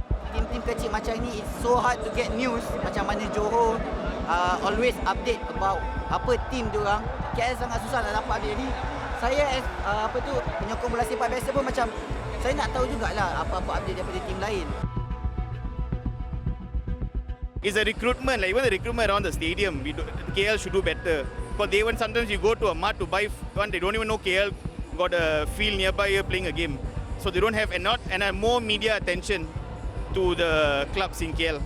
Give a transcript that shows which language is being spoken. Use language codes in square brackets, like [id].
[ms] Tim-tim kecil macam ni, [en] it's so hard to get news. [ms] Macam mana Johor [en] always update [ms] about apa tim dia orang. KL sangat susah nak dapat dia ni. Saya penyokong bola sepak biasa pun macam saya nak tahu jugalah apa-apa update daripada tim lain. [en] It's a recruitment, like even the recruitment around the stadium, KL should do better. Because sometimes you go to a mart to buy one, they don't even know KL got a field nearby here playing a game. So they don't have more media attention to the clubs in KL.